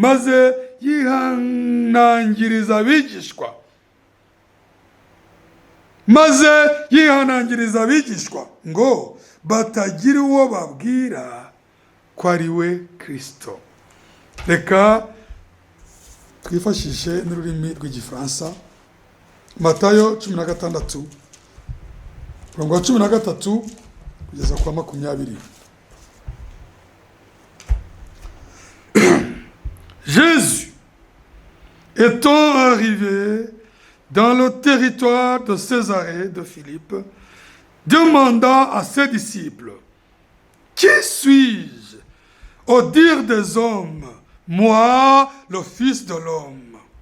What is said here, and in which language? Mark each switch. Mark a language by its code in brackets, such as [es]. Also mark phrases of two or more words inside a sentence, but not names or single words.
[rw] Maze yihanangiriza abigishwa maze yihanangiriza abigishwa ngo batagira uwo babwira ko ari we Kristo. Reka twifashishe n'ururimi rw'igifaransa. Matayo 16 umurongo wa 13 kugeza kwa 20. [fr] Jésus, étant arrivé dans le territoire de Césarée de Philippe, demanda à ses disciples: Qui suis-je au dire des hommes, moi, le Fils de l'homme?